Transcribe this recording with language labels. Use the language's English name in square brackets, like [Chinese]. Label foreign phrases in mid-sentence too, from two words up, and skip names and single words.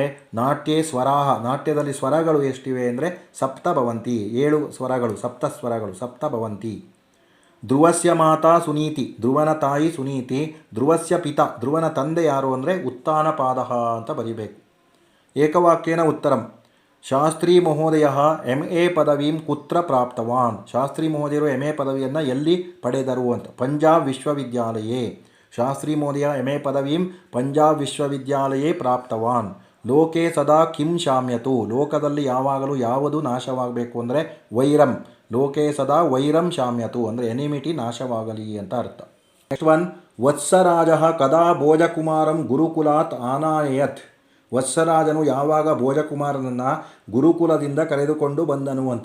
[Sanskrit] ನಾಟ್ಯೇ ಸ್ವರಾಹ, [Kannada] ನಾಟ್ಯದಲ್ಲಿ ಸ್ವರಗಳು ಎಷ್ಟಿವೆ ಅಂದರೆ ಸಪ್ತಭವಂತಿ, 7 ಸ್ವರಗಳು, ಸಪ್ತಸ್ವರಗಳು, ಸಪ್ತಭವಂತಿ. [Sanskrit] ಧ್ರುವಸ್ಯ ಮಾತಾ ಸುನೀತಿ, [Kannada] ಧ್ರುವನ ತಾಯಿ ಸುನೀತಿ. [Sanskrit] ಧ್ರುವಸ್ಯ ಪಿತ, [Kannada] ಧ್ರುವನ ತಂದೆ ಯಾರು ಅಂದರೆ ಉತ್ಥಾನಪಾದಃ ಅಂತ ಬರೀಬೇಕು. [Sanskrit] ಏಕವಾಕ್ಯೇನ ಉತ್ತರಂ. ಶಾಸ್ತ್ರಿ ಮಹೋದಯ MA ಪದವೀಂ ಕುತ್ರ ಪ್ರಾಪ್ತವಾನ್, [Kannada] ಶಾಸ್ತ್ರಿ ಮಹೋದಯರು MA ಪದವಿಯನ್ನು ಎಲ್ಲಿ ಪಡೆದರು ಅಂತ. [Sanskrit] ಪಂಜಾಬ್ ವಿಶ್ವವಿದ್ಯಾಲಯೇ, ಶಾಸ್ತ್ರಿ ಮಹೋದಯ MA ಪದವೀಂ ಪಂಜಾಬ್ ವಿಶ್ವವಿದ್ಯಾಲಯೇ ಪ್ರಾಪ್ತವಾನ್. ಲೋಕೆ ಸದಾ ಕಿಂ ಶಾಮ್ಯತು, [Kannada] ಲೋಕದಲ್ಲಿ ಯಾವಾಗಲೂ ಯಾವುದು ನಾಶವಾಗಬೇಕು ಅಂದರೆ ವೈರಂ. [Sanskrit] ಲೋಕೆ ಸದಾ ವೈರಂ ಶಾಮ್ಯತು [Kannada] ಅಂದರೆ ಎನಿಮಿಟಿ ನಾಶವಾಗಲಿ ಅಂತ ಅರ್ಥ. [English] next one, [Sanskrit] ವತ್ಸರಾಜ ಕದಾ ಭೋಜಕುಮಾರಂ ಗುರುಕುಲಾತ್ ಆನಾಯತ್, [Kannada] ವತ್ಸರಾಜನು ಯಾವಾಗ ಭೋಜಕುಮಾರನನ್ನು ಗುರುಕುಲದಿಂದ ಕರೆದುಕೊಂಡು ಬಂದನು ಅಂತ.